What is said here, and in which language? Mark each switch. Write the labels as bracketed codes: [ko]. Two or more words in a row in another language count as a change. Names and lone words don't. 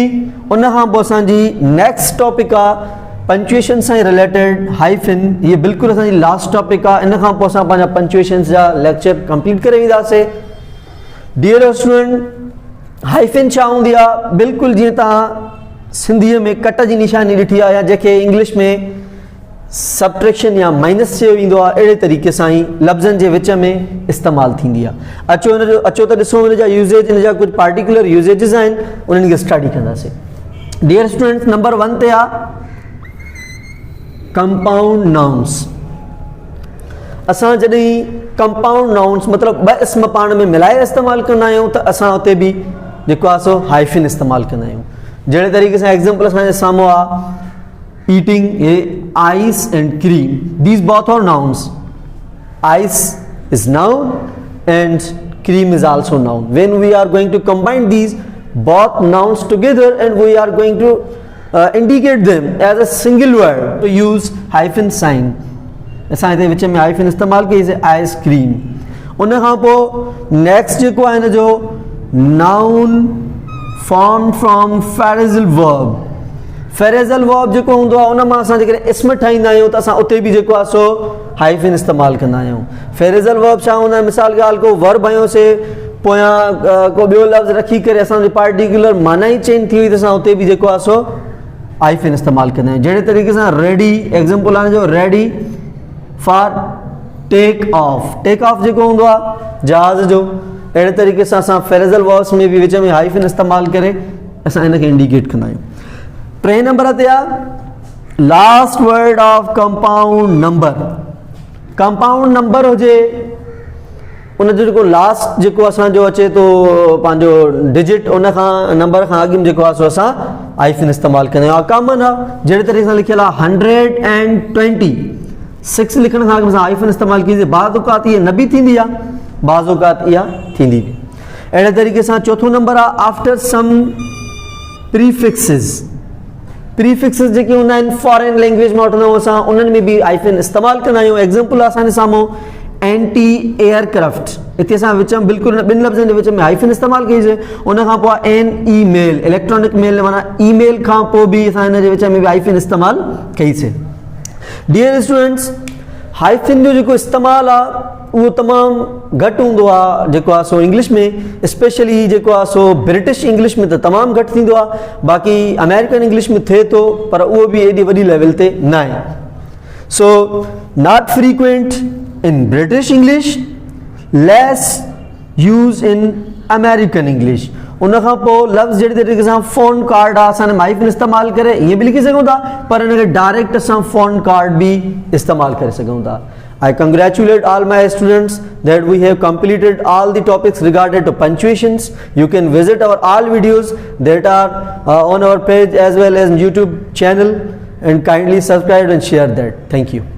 [sd] उन खां पोइ असांजी [en] next topic [sd] आहे पंक्चुएशन सां [en] related hyphen. [sd] हीअ बिल्कुलु असांजी [en] last topic [sd] आहे। इन खां पोइ असां पंहिंजा पंक्चुएशन जा [en] lecture complete [sd] करे वेंदासीं। [en] dear student, [sd] हाइफन छा हूंदी आहे? बिल्कुलु जीअं तव्हां सिंधीअ में कट जी निशानी ॾिठी आहे, या जंहिंखे इंग्लिश में सबट्रैक्शन या माइनस चयो वेंदो आहे, अहिड़े तरीक़े सां ई लफ़्ज़नि जे विच में इस्तेमालु थींदी आहे। अचो त ॾिसूं हिन जा यूज़ेज, हिन जा कुझु [en] particular usages [sd] आहिनि, उन्हनि खे स्टडी कंदासीं। [en] dear students, [sd] नंबर 1 ते आहे [en] compound nouns. [sd] असां जॾहिं [en] compound nouns [sd] मतिलबु ॿ इस्म पाण में मिलाए इस्तेमालु कंदा आहियूं, त असां उते बि जेको आहे सो हाइफिन इस्तेमालु कंदा आहियूं। जहिड़े तरीक़े सां एग्ज़ाम्पल असांजे साम्हूं आहे, [en] eating ice and cream. These both are nouns. Ice is noun and cream is also noun. When we are going to combine these both nouns together and we are going to indicate them as a single word, to use hyphen sign. [sd] असां हिते विच में हाइफन इस्तेमाल कईसीं आइसक्रीम. उन खां पोइ नेक्स्ट जेको आहे हिन जो [en] noun form from phrasal verb. phrasal verb [sd] जेको हूंदो आहे उन मां असां जेकॾहिं इस्म ठाहींदा आहियूं त असां उते बि जेको आहे सो हाइफन इस्तेमालु कंदा आहियूं. [en] phrasal verb [sd] छा हूंदा आहिनि? मिसाल ॻाल्हि को वर्ब हयोसीं, पोयां को ॿियो लफ़्ज़ रखी करे असांजी पार्टिकुलर माना ई चेंज थी वई त असां उते बि जेको आहे सो हाइफन इस्तेमालु कंदा आहियूं. जहिड़े तरीक़े सां रेडी, एग्ज़ाम्पल आहे जो [en] ready for take off. take off [sd] जेको हूंदो आहे जहाज़ जो, अहिड़े तरीक़े सां असां [en] phrasal verbs [sd] में बि विच में हाइफन इस्तेमालु करे असां हिन खे इंडिकेट कंदा आहियूं. टे नंबर ते आहे [en] last word of compound number. compound number [sd] हुजे उन जो जेको लास्ट जेको असांजो अचे थो पंहिंजो डिजिट, उन खां नंबर खां अॻु में जेको आहे सो असां हाइफन इस्तेमालु कंदा आहियूं. कॉमन आहे जहिड़े तरीक़े सां लिखियलु आहे 126 लिखण खां अॻु में असां हाइफन इस्तेमालु कईसीं. बाज़ औक़ात इहा न बि थींदी आहे, बाज़ औक़ात इहा थींदी बि. अहिड़े तरीक़े सां चौथों नंबर आहे [en] after some prefixes. [sd] प्रीफिक्सिस जेके हूंदा आहिनि [en] foreign language [sd] मां वठंदा आहियूं असां, उन्हनि में बि हाइफन इस्तेमालु कंदा आहियूं. एग्ज़ाम्पल आहे असांजे साम्हूं [en] anti aircraft. [sd] हिते असां विच में बिल्कुलु ॿिनि लफ़्ज़नि जे विच में हाइफन इस्तेमालु कईसीं. उन खां पोइ [en] an e mail, electronic mail [sd] माना ईमेल खां पोइ बि असां हिन जे विच में बि हाइफन इस्तेमालु कईसीं. [en] dear students, [sd] हाइफन जो जेको इस्तेमालु आहे उहो तमामु घटि हूंदो आहे जेको आहे सो इंग्लिश में, स्पेशली जेको आहे सो [en] British English [sd] में त तमामु घटि थींदो आहे. बाक़ी [en] American English [sd] में थिए थो पर उहो बि एॾी वॾी लेवल ते न आहे. [en] so not frequent in British English, less use in American English. [sd] उन खां पोइ लफ़्ज़ जहिड़े तरीक़े सां [en] phone card [sd] आहे असां हाइफन इस्तेमालु करे ईअं बि लिखी सघूं था, पर हिन खे डायरेक्ट असां [en] phone card [sd] बि इस्तेमालु करे सघूं था. [en] I congratulate all my students that we have completed all the topics regarded to punctuations. You can visit our all videos that are on our page as well as YouTube channel, and kindly subscribe and share that. Thank you.